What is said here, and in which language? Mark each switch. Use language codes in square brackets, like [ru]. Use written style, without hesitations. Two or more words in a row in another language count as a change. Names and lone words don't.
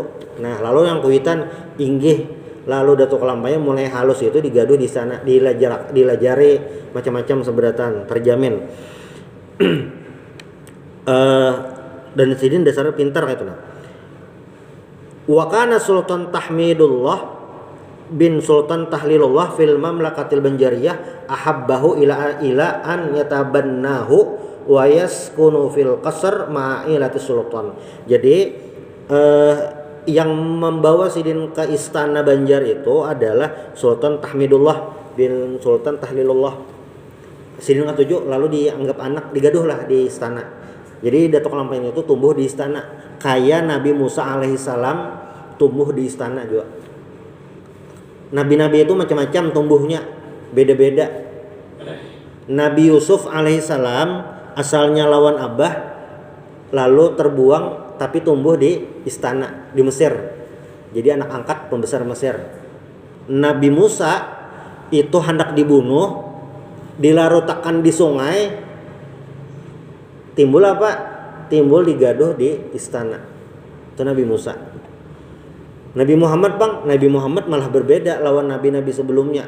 [bjn] Nah, lalu yang kuitan inggih, lalu Datuk Lampaian mulai halus itu digaduh di sana, dilajari macam-macam seberatan, terjamin. Dan Sidin dasarnya pintar kayak itu. [ar] وكان السلطان تحميد الله بن السلطان تهليل الله في المملكة البنجارية أحبه إلى أن يتبناه ويسكن في القصر مائلة السلطان. [bjn] Jadi yang membawa Sidin ke istana Banjar itu adalah Sultan Tahmidullah bin Sultan Tahlilullah. Sidin ketujuh lalu dianggap anak, digaduhlah di istana. Jadi Datuk Lampaian itu tumbuh di istana, kayak Nabi Musa alaihissalam tumbuh di istana juga. Nabi-nabi itu macam-macam tumbuhnya, beda-beda. Nabi Yusuf alaihissalam asalnya lawan Abah, lalu terbuang tapi tumbuh di istana di Mesir. Jadi anak angkat pembesar Mesir. Nabi Musa itu hendak dibunuh, dilarutakan di sungai. Timbul apa? Timbul digaduh di istana. Itu Nabi Musa. Nabi Muhammad Nabi Muhammad malah berbeda lawan nabi-nabi sebelumnya.